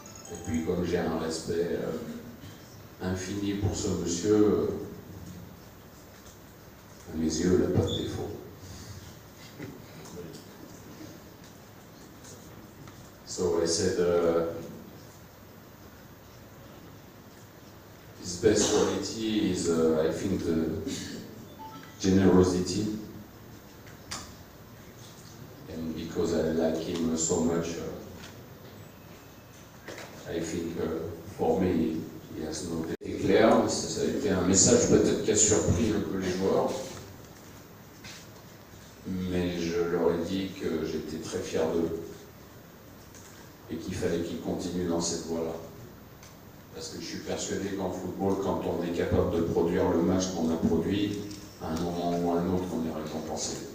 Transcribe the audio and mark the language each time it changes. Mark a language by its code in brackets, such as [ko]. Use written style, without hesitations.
[fr] Et puis comme j'ai un respect infini pour ce monsieur, à mes yeux, il n'a pas de défaut. [en] So I said, his best quality is, I think, the generosity. And because I like him so much, I think for me, he has no doubt. [fr] C'est clair, ça a été un message peut-être qui a surpris un peu les joueurs. Mais je leur ai dit que j'étais très fier d'eux et qu'il fallait qu'ils continuent dans cette voie-là. Parce que je suis persuadé qu'en football, quand on est capable de produire le match qu'on a produit, à un moment ou à un autre, on est récompensé.